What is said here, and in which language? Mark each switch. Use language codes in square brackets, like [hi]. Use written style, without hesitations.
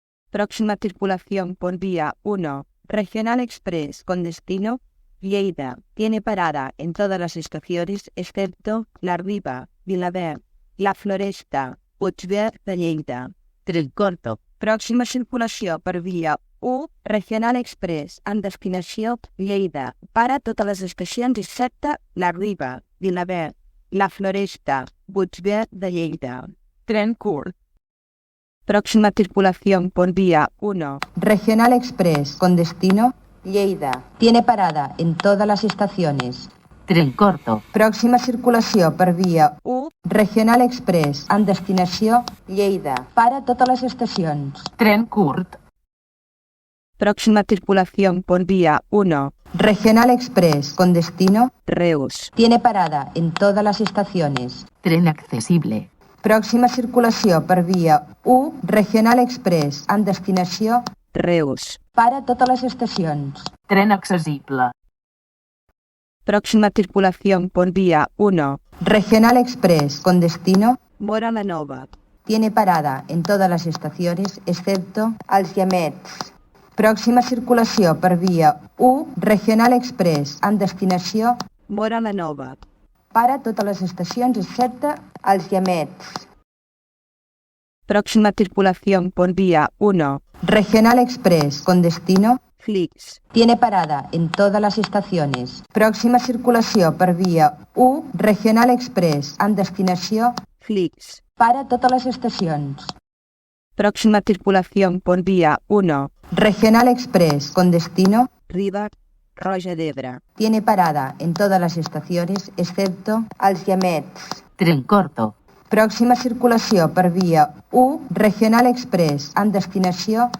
[es] Próxima circulación por vía 1. Regional Express con destino Lleida. Tiene parada en todas las estaciones excepto La Riba, Vilaverd, La Floresta, Puigverd de Lleida. Tren corto. [ca] Pròxima circulació per via 1. Regional Express en destinació Lleida. Para totes les estacions excepte La Riba, Vilaverd, La Floresta, Puigverd de Lleida. Tren curt. [es] Próxima circulación por vía 1. Regional Express con destino Lleida. Tiene parada en todas las estaciones. Tren corto. [ca] Pròxima circulació per via 1. Regional Express en destinació Lleida. Para a totes les estacions. Tren curt. [es] Próxima circulación por vía 1. Regional Express con destino Reus. Tiene parada en todas las estaciones. Tren accesible. [ca] Pròxima circulació per via 1. Regional Express en destinació Reus. para a totes les estacions. Tren accessible. [es] Próxima circulación por vía 1. Regional Express con destino Móra la Nova. tiene parada en todas las estaciones excepto als Llamets. [ca] Pròxima circulació per via 1. Regional Express en destinació Móra la Nova. para a totes les estacions excepte als Llamets. [es] Próxima circulación por vía 1. Regional Express con destino Flix. tiene parada en todas las estaciones. [ca] Pròxima circulació per via 1. Regional Express en destinació Flix. para a totes les estacions. [es] Próxima circulación por vía 1. Regional Express con destino Riba, Roja d'Ebre. tiene parada en todas las estaciones excepto als Llamets. Tren corto. [ca] Pròxima circulació per via 1. Regional Express en destinació